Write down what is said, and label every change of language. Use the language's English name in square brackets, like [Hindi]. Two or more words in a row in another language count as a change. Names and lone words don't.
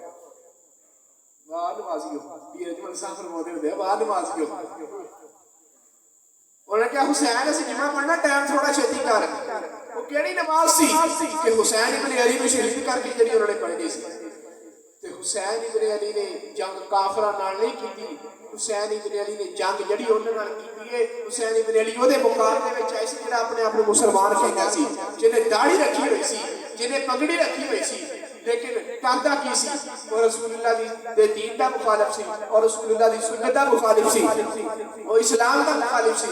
[Urdu] واہ نمازیو, پیر اجمل صاحب فرماتے ہوتے ہیں واہ نمازیو. انہوں نے کہا [Punjabi] حسین اسی جمعہ پڑھنا ٹائم تھوڑا چھتی کر. وہ کیڑی نماز سی کہ حسین ابن علی کو شہید کر کے جڑی انہوں نے پڑھنی سی. تے حسین ابن علی نے جنگ کافراں نال نہیں کیتی. حسین ابن علی نے جنگ جڑی انہاں نال کیتی ہے, حسین ابن علی وہ مقابلے وچ آئے سی جڑا اپنے آپ کو مسلمان کہندا سی, جنہیں داڑھی رکھی ہوئی سی, جنہیں پگڑی رکھی ہوئی سی, لیکن کردا کی سی, وہ رسول اللہ دے دین دا مخالف سی, اور رسول اللہ دی سنت دا مخالف سی, وہ اسلام دا مخالف سی.